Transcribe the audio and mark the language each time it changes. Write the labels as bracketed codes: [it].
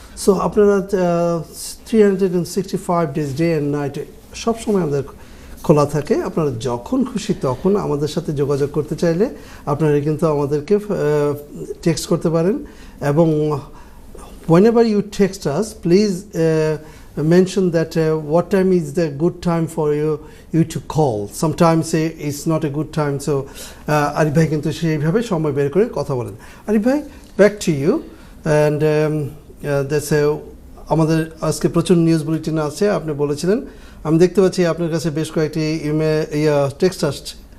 [bn] So আপনারা 365 days day and night সবসময় আমাদের খোলা থাকে। আপনারা যখন খুশি তখন আমাদের সাথে যোগাযোগ করতে চাইলে আপনারা কিন্তু আমাদেরকে টেক্সট করতে পারেন, এবং [en] whenever you text us, please mention that what time is the good time for you to call. Sometimes it's not a good time, so [bn] Arif ভাই কিন্তু সেইভাবে সময় বের করে কথা বলেন। আরিফ ভাই, [en] back to you, and that's [bn] আমাদের আজকে প্রচুর নিউজ বুলেটিন আছে। আপনি বলেছিলেন, আমি দেখতে পাচ্ছি আপনার কাছে বেশ কয়েকটি টেক্সট আসছে।